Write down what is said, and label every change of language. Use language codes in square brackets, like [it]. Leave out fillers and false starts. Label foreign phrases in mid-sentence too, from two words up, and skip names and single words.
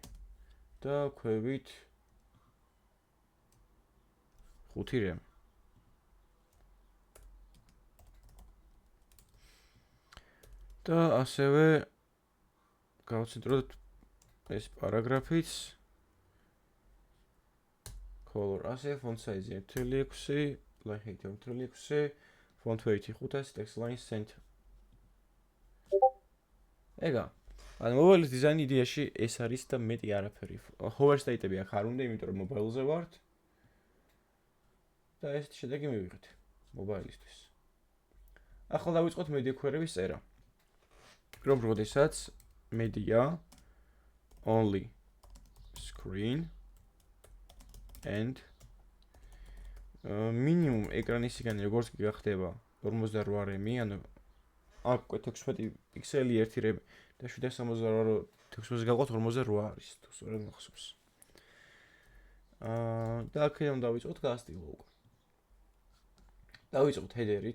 [ka] და ქვევით 5 რემი. და ასევე გავცენტროთ ეს პარაგრაფიც. color ასე, [en] font size 1.6, line height 1.6, font weight 500, text line center. [ka] ეგა. ანუ მობაილის დიზაინი იდეაში ეს არის და მეტი არაფერი. [en] hover state-ები [ka] აქ არ უნდა, იმიტომ რომ მობაილზე ვართ. და ეს შედეგი მივიღეთ მობაილისთვის. ახლა დავიწყოთ [en] media query-ების [ka] წერა. რომ როდესაც [en] media only screen and minimum [ka] ეკრანისგან როგორც კი გახდება 48 რემი, ანუ აქ 16 პიქსელი 1 რემი და 768 16-ზე გავყოთ 48 არის, თუ სწორად მახსოვს. და აქედან დავიწყოთ გასტილო უკვე. დავიწყოთ header-ით.